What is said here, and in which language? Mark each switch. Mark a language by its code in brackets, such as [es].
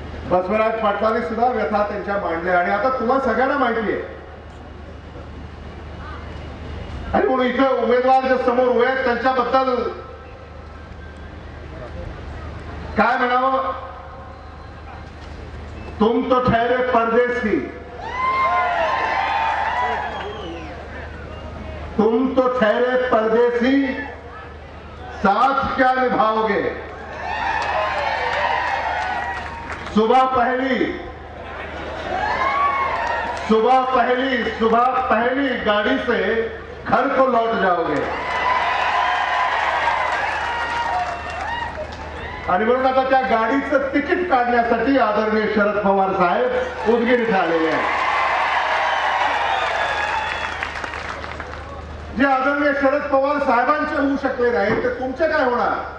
[mr] बसवराज पाटलांनी सुद्धा व्यथा त्यांच्या मांडल्या. आणि आता तुम्हाला सगळ्यांना माहिती आहे. आणि म्हणून इथं उमेदवार जे समोर उभे आहेत त्यांच्याबद्दल काय म्हणावं? [hi] तुम तो ठहरे परदेसी, तुम तो ठहरे परदेसी, साथ क्या निभाओगे? सुबह पहली गाड़ी से घर को लौट जाओगे. [mr] आणि म्हणून आता त्या गाडीचं तिकीट काढण्यासाठी आदरणीय शरद पवार साहेब उदगीर इथे आलेले आहेत. जे आदरणीय शरद पवार साहेबांचे होऊ शकले नाही ते तुमचे काय होणार?